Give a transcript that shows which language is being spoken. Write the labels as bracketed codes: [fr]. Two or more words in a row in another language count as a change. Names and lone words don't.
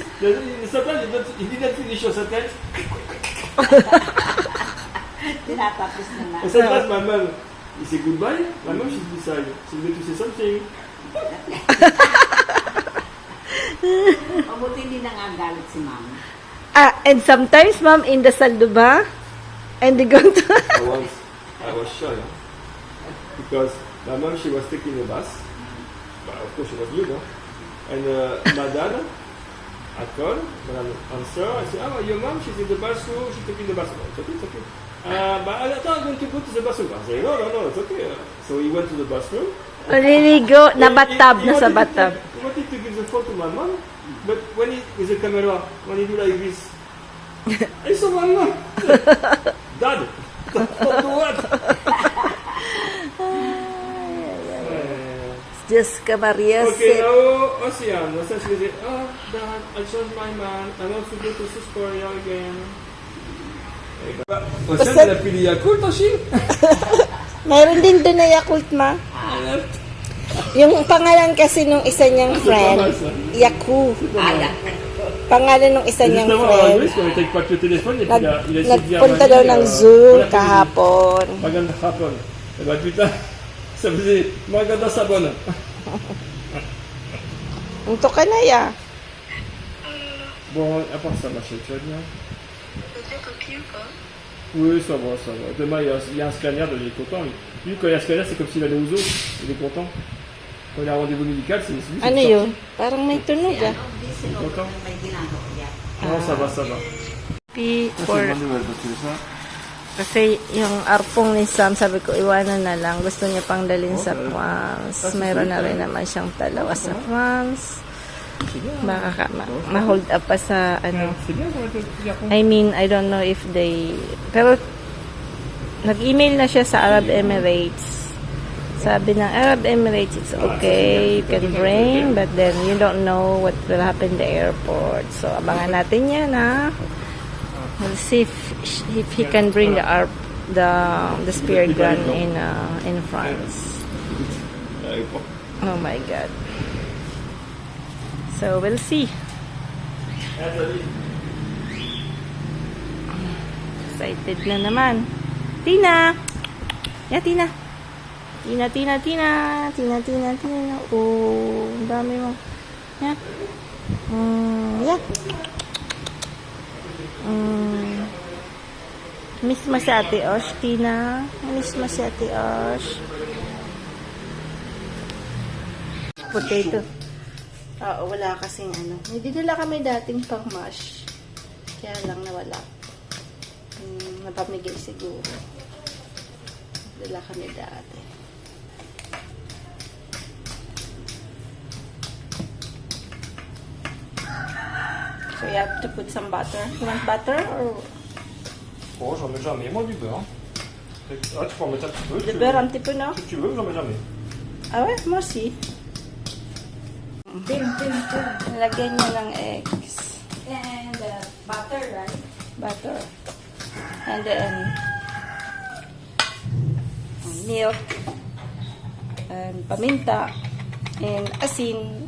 [en] Sometimes he didn't finish your sentence. [tl] Tinatapos na na. [en] And sometimes my mom, he say goodbye. My mom, she's beside. She's going to say something. [tl] Mabuti hindi na nga galit si mama. [en] And sometimes, mom, in the salduba, and they go to... I was shy. Huh? Because my mom, she was taking a bus. But of course, she was new, no? And my dad, I called, when I answer, I said, oh, your mom, she's in the bathroom, she's taking the bathroom. It's okay, it's okay. But I thought I'm going to go to the bathroom. I said, no, it's okay. So he went to the bathroom. [tl] Maliligo, na bathtub, [en] He [tl] nasa [en] wanted [tl] bathtub. [en] He wanted to give the phone to my mom, but when he, with the camera, when he do like this, I saw my mom. Dad, the phone to what? [tl] Diyos ka, Maria. [en] Okay, now Ocean. Ocean, she said, oh, Dad, I changed my mind. I want to go to South Korea again. [fr] Ocean, elle a pris les Yakult en Chine. [tl] Mayroon din doon na Yakult, ma. Yung pangalan kasi nung isa niyang friend, Yaku. Pangalan nung isa niyang [fr] Justement, [tl] friend. [fr] Louis, on était avec Papier au téléphone, et puis il a essayé de dire à [tl] Nagpunta [fr] Mamie, [tl] daw ng [fr] on [tl] zoo [fr] a fait [tl] kahapon. Maganda hapon. [fr] Eh ben putain, ça faisait [tl] Maganda Sabon. Unto ka na, ya. [fr] Bon, à part ça, ma chérie, tu vas bien? Oui, ça va, ça va. Demain, il y a un scanner, donc il est content. Lui, quand il y a un scanner, c'est comme s'il allait au zoo. Il est content. Quand il a un rendez-vous médical, c'est lui, c'est [tl] Ano [fr] sorti. [tl] yun? Parang may tunog, ah. [fr] Content? Non, ça va, ça va. P Ça, [en] for... [fr] c'est une bonne nouvelle, parce que ça... [tl] Kasi yung arpong ni Sam, sabi ko, iwanan na lang. Gusto niya pang dalhin sa France. Meron na rin naman siyang dalawa sa France. Baka ma- [en] hold up [tl] pa sa, ano. [fr] C'est bien pour être garçon. [en] I mean, I don't know if they... [tl] Pero, nag-email na siya sa Arab Emirates. Sabi ng [en] Arab Emirates, it's okay, you can bring, but then you don't know what will happen in the airport. [tl] So, abangan natin yan, ha? [en] We'll see if he can bring the spear gun in France. Oh my God. So, we'll see. [tl] Excited na naman. [en] Tina! Yeah, Tina. Tina. [tl] Oh, ang dami mo. [en] Yeah. [tl] Yeah. Miss mo si Ate Osh, Tina. Miss mo si Ate Osh. Potato. Oo, wala kasing ano. May dinala kami dating pang mash. Kaya lang nawala. Napamigay siguro. Dala kami dati. [en] So you have to put some butter. You want butter or [fr] Oh, j'en mets jamais, moi, du beurre. Ah, tu peux en mettre un petit peu. the beurre un petit peu, no? Si tu veux, j'en mets jamais. Ah ouais, moi aussi. [tl] Tim. Lagyan niya ng eggs. [en] And butter, right? Butter. And then milk. And paminta. And asin.